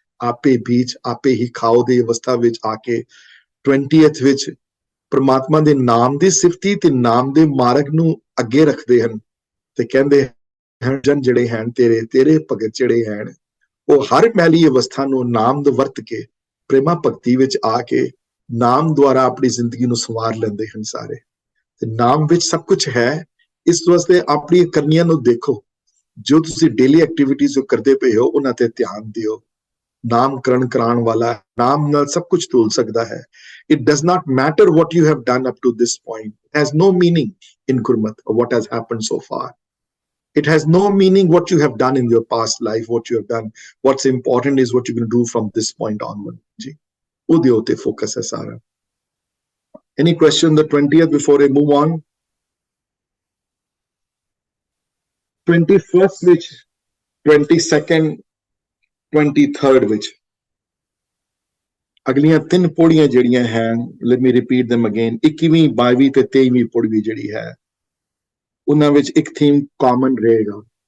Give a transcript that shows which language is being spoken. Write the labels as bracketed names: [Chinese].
[Punjabi] ਆਪੇ ਬੀਜ ਆਪੇ ਹੀ ਖਾਓ ਦੀ ਅਵਸਥਾ ਵਿੱਚ ਆ ਕੇ 20th ਵਿੱਚ ਪ੍ਰਮਾਤਮਾ ਦੇ ਨਾਮ ਦੀ ਸਿਫਤੀ ਤੇ ਨਾਮ ਦੇ ਮਾਰਗ ਨੂੰ ਅੱਗੇ ਰੱਖਦੇ ਹਨ ਤੇ ਕਹਿੰਦੇ ਹਨ ਜਨ ਜਿਹੜੇ ਹਨ ਤੇਰੇ ਭਗਤ ਜਿਹੜੇ ਹਨ ਉਹ ਹਰ ਮੈਲੀ ਅਵਸਥਾ ਨੂੰ ਨਾਮ ਦਾ ਵਰਤ ਕੇ ਪ੍ਰੇਮਾ ਭਗਤੀ ਵਿੱਚ ਆ ਕੇ ਨਾਮ ਦੁਆਰਾ ਆਪਣੀ ਜ਼ਿੰਦਗੀ ਨੂੰ ਸੰਵਾਰ ਲੈਂਦੇ ਹਨ ਸਾਰੇ। ਤੇ ਨਾਮ ਵਿੱਚ ਸਭ ਕੁਝ ਹੈ। ਇਸ ਵਾਸਤੇ ਆਪਣੀ ਕਰਨੀਆਂ ਨੂੰ ਦੇਖੋ, ਜੋ ਤੁਸੀਂ ਡੇਲੀ ਐਕਟੀਵਿਟੀਜ਼ ਜੋ ਕਰਦੇ ਪਏ ਹੋ ਉਹਨਾਂ ਤੇ ਧਿਆਨ ਦਿਓ। ਨਾਮਕਰਨ ਕਰਾਉਣ ਵਾਲਾ ਨਾਮ ਨਾਲ ਸਭ ਕੁਝ ਤੋਲ ਸਕਦਾ ਹੈ। [English] It does not matter what you have done up to this point. It has no meaning in Gurmat or what has happened so far. It has no meaning what you have done in your past life, what you have done. What's important is what you're going to do from this point onward. Ji. [Punjabi] Udhe hote focus hai sara. [English] Any question on the 20th before I move on? [Punjabi] 21st which 22nd 23rd which ਅਗਲੀਆਂ 3 ਪੌੜੀਆਂ ਜਿਹੜੀਆਂ ਹਨ, [English] let me repeat them again, [Punjabi] 21ਵੀਂ 22ਵੀਂ ਤੇ 23ਵੀਂ ਪੌੜੀ ਜਿਹੜੀ ਹੈ ਉਹਨਾਂ ਵਿੱਚ ਇੱਕ ਥੀਮ ਕਾਮਨ ਰਹੇਗਾ।